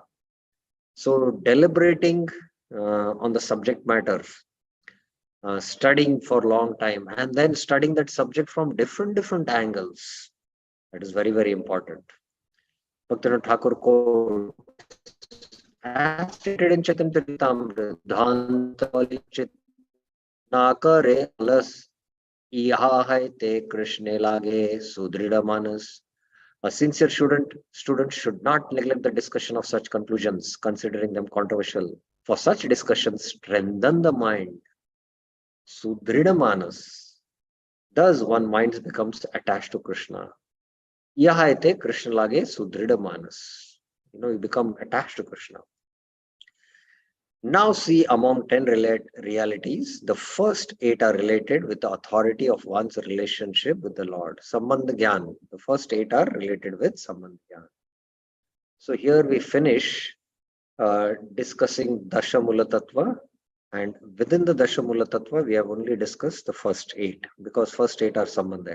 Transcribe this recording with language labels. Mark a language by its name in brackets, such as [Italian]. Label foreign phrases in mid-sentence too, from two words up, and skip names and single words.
[English] So deliberating on the subject matter, studying for a long time, and then studying that subject from different angles, that is very important. Bhaktivinoda Thakur quote, as stated in Chaitanya Charitamrita, [Bangla] ধন্তাবলী চিত না করে আলস, ইহা হৈতে কৃষ্ণে লাগে সুদৃঢ় মানস. [English] A sincere student should not neglect the discussion of such conclusions, considering them controversial. For such discussions strengthen the mind. [Bangla] সুদৃঢ় মানস. [English] Thus, one mind becomes attached to Krishna. [Bangla] যাহাইতে কৃষ্ণ লাগে সুদৃঢ় মানস. [English] You become attached to Krishna. Now see among 10 realities, the first 8 are related with the authority of one's relationship with the Lord. Sambandha Gyan. The first 8 are related with Sambandha Gyan. So here we finish discussing Dashamula Tattva, and within the Dashamula Tattva, we have only discussed the first 8 because first 8 are Sambandha.